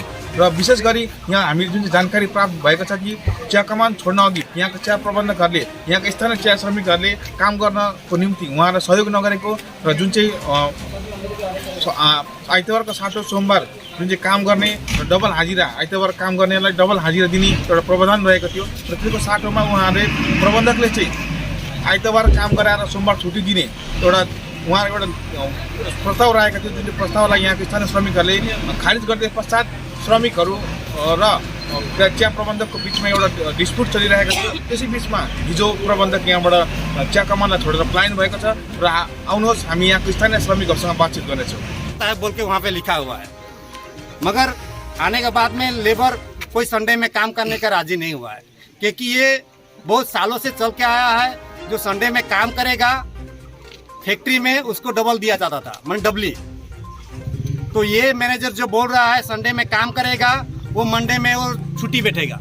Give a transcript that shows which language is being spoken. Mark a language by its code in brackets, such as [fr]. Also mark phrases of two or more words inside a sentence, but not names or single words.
[ne] र विशेष गरी यहाँ हामीले जुन जानकारी प्राप्त भएको छ कि चिया कमान छोड्न अघि यहाँका चिया प्रबन्धकहरूले यहाँका स्थानीय चिया श्रमिकहरूले काम गर्नको निम्ति उहाँलाई सहयोग नगरेको र जुन चाहिँ आइतबारको साटो सोमबार जुन चाहिँ काम गर्ने र डबल हाजिरा आइतबार काम गर्नेलाई डबल हाजिरा दिने एउटा प्रावधान रहेको थियो र त्यसको साटोमा उहाँहरूले प्रबन्धकले चाहिँ आइतबार काम गराएर सोमबार छुट्टी दिने उहाँहरूको एउटा प्रस्ताव रहेको थियो। जुन चाहिँ प्रस्तावलाई यहाँको स्थानीय श्रमिकहरूले खारिज गरिदिए पश्चात श्रमिकहरू र चिया प्रबन्धकको बिचमा एउटा डिस्प्युट चलिरहेको थियो। त्यसै बिचमा हिजो प्रबन्धक यहाँबाट चिया कमानलाई छोडेर पलायन भएको छ र आउनुहोस् हामी यहाँको स्थानीय श्रमिकहरूसँग बातचित गर्नेछौँ। [hi] बोल के वहाँ पे लिखा हुआ है, मगर आने के बाद में लेबर कोई संडे में काम करने का राजी नहीं हुआ है, क्योंकि ये बहुत सालों से चल के आया है। जो संडे में काम करेगा फैक्ट्री में उसको डबल दिया जाता था, मतलब डबली। तो ये मैनेजर जो बोल रहा है संडे में काम करेगा वो मंडे में वो छुट्टी बैठेगा।